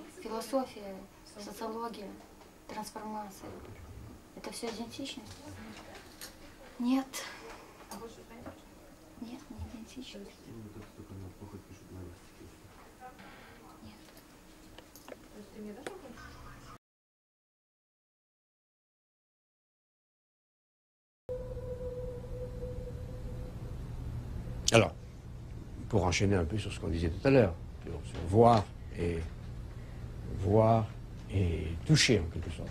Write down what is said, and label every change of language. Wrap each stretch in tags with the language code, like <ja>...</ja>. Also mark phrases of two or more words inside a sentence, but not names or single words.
<ru>Философия, социология, трансформация. Это все идентичность? Нет. Нет, не идентичность. Нет.</ru> <fr>Alors, pour enchaîner un peu sur ce qu'on disait tout à l'heure, sur voir et toucher en quelque sorte.</fr>